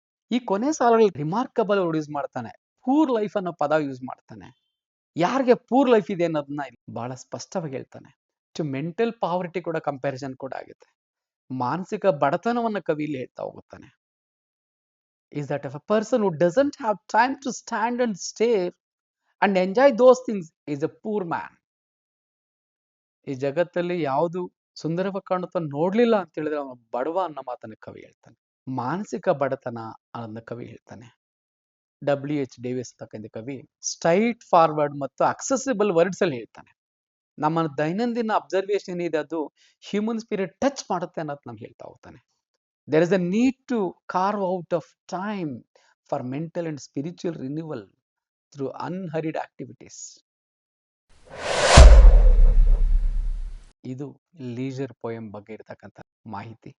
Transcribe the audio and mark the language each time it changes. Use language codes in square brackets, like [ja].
[kn] ಈ ಕೊನೆ ಸಾಲಲ್ಲಿ ರಿಮಾರ್ಕಬಲ್ ವರ್ಡ್ ಯೂಸ್ ಮಾಡ್ತಾನೆ, ಪೂರ್ ಲೈಫ್ ಅನ್ನೋ ಪದ ಯೂಸ್ ಮಾಡ್ತಾನೆ. ಯಾರಿಗೆ ಪೂರ್ ಲೈಫ್ ಇದೆ ಅನ್ನೋದನ್ನ ಬಹಳ ಸ್ಪಷ್ಟವಾಗಿ ಹೇಳ್ತಾನೆ. ಟು ಮೆಂಟಲ್ ಪಾವರ್ಟಿ ಕೂಡ ಕಂಪ್ಯಾರಿಸನ್ ಕೂಡ ಆಗುತ್ತೆ. ಮಾನಸಿಕ ಬಡತನವನ್ನ ಕವಿ ಇಲ್ಲಿ ಹೇಳ್ತಾ ಹೋಗುತ್ತಾನೆ. [en] is that if a person who doesn't have time to stand and stare and enjoy those things is a poor man. [kn] ಈ ಜಗತ್ತಲ್ಲಿ ಯಾವುದು ಸುಂದರವಾಗಿ ಕಾಣುತ್ತಾ ನೋಡ್ಲಿಲ್ಲ ಅಂತ ಹೇಳಿದ್ರೆ ಅವನು ಬಡವ ಅನ್ನೋ ಮಾತನ್ನ ಕವಿ ಹೇಳ್ತಾನೆ. ಮಾನಸಿಕ ಬಡತನ ಅನ್ನೋದನ್ನ ಕವಿ ಹೇಳ್ತಾನೆ. WH ಡೇವಿಸ್ ತಕ್ಕಂತೆ ಕವಿ ಸ್ಟ್ರೈಟ್ ಫಾರ್ವರ್ಡ್ ಮತ್ತು ಅಕ್ಸೆಸಿಬಲ್ ವರ್ಡ್ಸ್ ಅಲ್ಲಿ ಹೇಳ್ತಾನೆ. ನಮ್ಮ ದೈನಂದಿನ ಅಬ್ಸರ್ವೇಷನ್ ಇದೆ, ಅದು ಹ್ಯೂಮನ್ ಸ್ಪಿರಿಟ್ ಟಚ್ ಮಾಡುತ್ತೆ ಅನ್ನೋದು ನಮ್ಗೆ ಹೇಳ್ತಾ ಹೋಗ್ತಾನೆ. [en] There is a need to carve out of time for mental and spiritual renewal through unhurried activities. [kn] ಇದು ಲೀಜರ್ ಪೋಯಮ್ ಬಗ್ಗೆ ಇರತಕ್ಕಂಥ ಮಾಹಿತಿ.